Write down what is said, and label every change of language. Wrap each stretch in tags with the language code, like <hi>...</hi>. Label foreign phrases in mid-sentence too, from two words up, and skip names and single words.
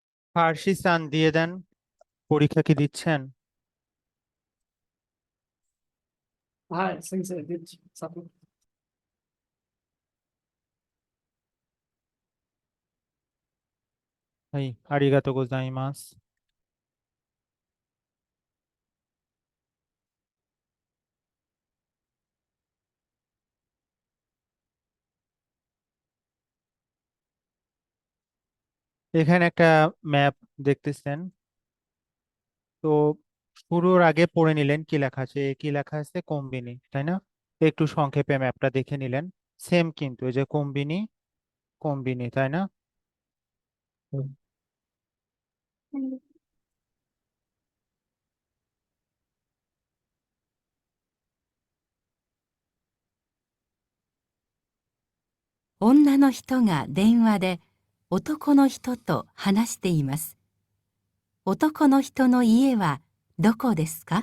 <bn>ফার্সি সান দিয়ে দেন। পরীক্ষা কি দিচ্ছেন? হ্যাঁ সেন্সে দিচ্ছি সাপোর্ট।</bn> <ja>はい、ありがとうございます。</ja> <bn>এখানে একটা ম্যাপ দেখতেছেন। তো শুরুর আগে পড়ে নিলেন কি লেখা আছে, কি লেখা আছে কোম্বিনি, তাই না? একটু সংক্ষেপে ম্যাপটা দেখে নিলেন। সেম কিন্তু এই যে কোম্বিনি কোম্বিনি, তাই না? হুম।</bn> <ja>女の人が電話で男の人と話しています。男の人の家はどこですか？</ja>